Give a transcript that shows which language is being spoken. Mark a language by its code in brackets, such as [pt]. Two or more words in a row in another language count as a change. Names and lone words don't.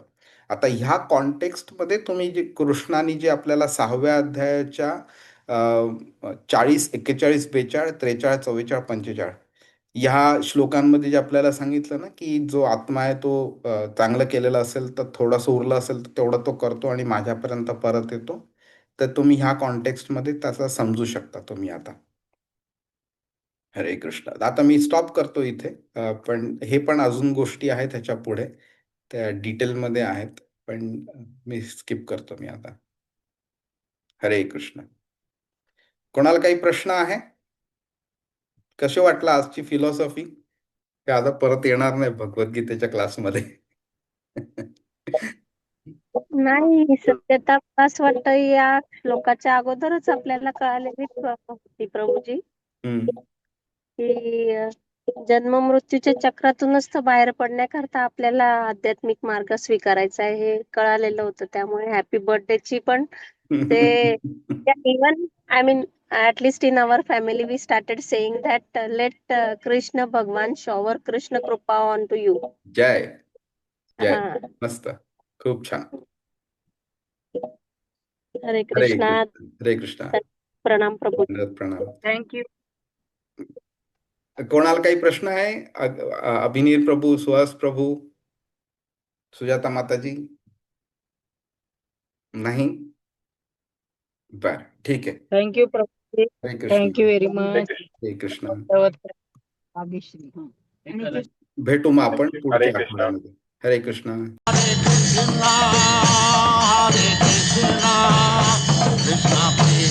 [mr] आता ह्या कॉन्टेक्स्टमध्ये तुम्ही जे कृष्णाने जे आपल्याला 6व्या अध्यायाच्या 40, 41, 42, 43, 44, 45 ह्या श्लोकांमध्ये जे आपल्याला सांगितलं ना की जो आत्मा आहे तो चांगलं केलेलं असेल तर थोडंसं उरलं असेल तर तेवढं तो करतो आणि माझ्यापर्यंत परत येतो. तर तुम्ही ह्या कॉन्टेक्स्टमध्ये त्याचा समजू शकता तुम्ही आता. हरे कृष्ण. आता मी स्टॉप करतो इथे. पण हे पण अजून गोष्टी आहेत ह्याच्या पुढे, त्या डिटेलमध्ये आहेत, पण मी स्किप करतो मी आता. हरे कृष्ण. कोणाला काही प्रश्न आहे? कसे वाटलं आजची फिलॉसॉफी? ते आता परत येणार नाही भगवद्गीतेच्या क्लासमध्ये. नाही, सत्यता असं वाटतं या श्लोकाच्या अगोदरच आपल्याला कळालेली होती प्रभूजी हम्म. की जन्म मृत्यूच्या चक्रातूनच तर बाहेर पडण्याकरता आपल्याला आध्यात्मिक मार्ग स्वीकारायचा आहे हे कळालेलं होतं. त्यामुळे हॅपी बर्थडेची पण ते [en] even I mean at least in our family we started saying that let Krishna Bhagwan shower Krishna Kripa onto you. [mr] जय जय. हा. मस्त. खूप छान. हरे हरे कृष्णा. कृष्ण. हरे कृष्ण. प्रणाम प्रभू. प्रणाम. थँक्यू. कोणाला काही प्रश्न आहे? अभिनीर प्रभू, सुहास प्रभू, सुजाता माताजी? नाही? बर, ठीक आहे. थँक्यू प्रभू. हरे कृष्ण. [en] thank you very much. [mr] हरे कृष्ण. भाग्यश्री. भेटू मग आपण पुढच्या आठवड्यामध्ये. हरे कृष्ण. Hare Krishna, Krishna